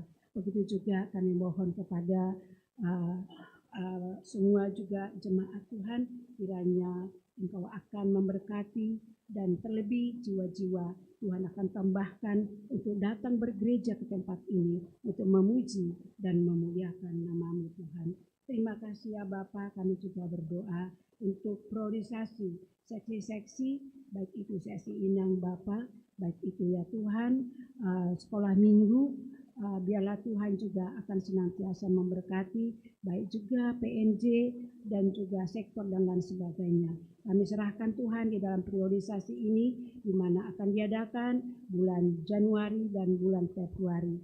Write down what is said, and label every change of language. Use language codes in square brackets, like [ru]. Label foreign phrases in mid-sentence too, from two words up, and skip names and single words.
[id] Begitu juga kami mohon kepada semua juga jemaat Tuhan, kiranya Engkau akan memberkati, dan terlebih jiwa-jiwa Tuhan akan tambahkan untuk datang bergereja ke tempat ini untuk memuji dan memuliakan nama-Mu Tuhan. Terima kasih ya Bapa, kami juga berdoa untuk priorisasi seksi-seksi, baik itu seksi inang Bapa, baik itu ya Tuhan sekolah minggu, biarlah Tuhan juga akan senantiasa memberkati, baik juga PNJ dan juga sektor dan lain sebagainya. Kami serahkan Tuhan di dalam priorisasi ini, di mana akan diadakan bulan Januari dan bulan Februari.